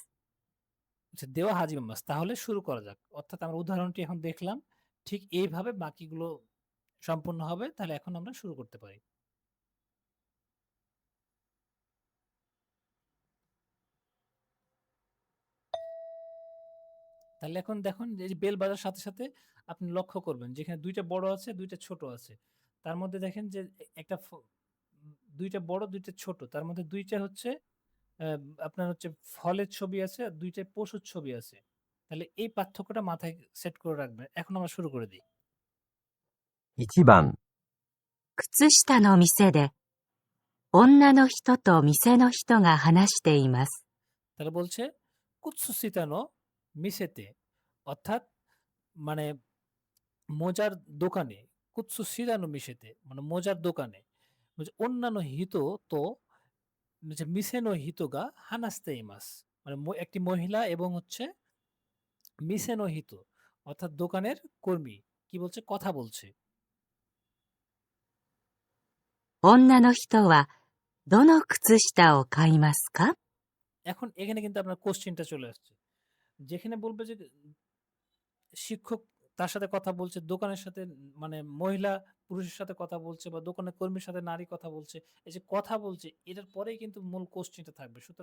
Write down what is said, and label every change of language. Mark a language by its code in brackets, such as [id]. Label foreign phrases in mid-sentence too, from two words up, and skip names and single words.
[bn] আচ্ছা, [ja] では、始めます, [bn] তাহলে শুরু করা যাক। অর্থাৎ আমরা উদাহরণটি এখন দেখলাম, ঠিক এইভাবে বাকিগুলো সম্পূর্ণ হবে। তাহলে এখন আমরা শুরু করতে পারি। তাহলে এখন দেখুন যে বেল বাজার সাথে সাথে আপনি লক্ষ্য করবেন যেখানে 2টা বড় আছে 2টা ছোট আছে, তার মধ্যে দেখেন যে একটা 2টা বড় 2টা ছোট, তার মধ্যে 2টা হচ্ছে আপনার হচ্ছে ফলের ছবি আছে আর 2টা পশুর ছবি আছে। তাহলে এই পার্থক্যটা মাথায় সেট করে রাখবেন। এখন আমরা শুরু করে দিই। [ja] 1 番、靴下の店で、女の人と店の人が話しています。 [bn] তাহলে বলছে [ja] 靴下の店で, [bn] অর্থাৎ মানে মোজার দোকানে, [ja] 靴下の店で [bn] মানে মোজার দোকানে, বলছে [ja] 女の人と店の人が話しています, [bn] মানে একটি মহিলা এবং হচ্ছে [ja] 店の人 [bn] অর্থাৎ দোকানের কর্মী কি বলছে, কথা বলছে। [ja] 女の人はどの靴下を買いますか？ [bn] এখন এখানে কিন্তু আপনার কোশ্চেনটা চলে আসছে, যেখানে বলবে যে শিক্ষক তার সাথে কথা বলছে, দোকানের সাথে মানে মহিলা পুরুষের সাথে কথা বলছে বা দোকানের কর্মীর সাথে নারী কথা বলছে, এই যে কথা বলছে এটার পরেই কিন্তু মূল কোশ্চেনটা থাকবে।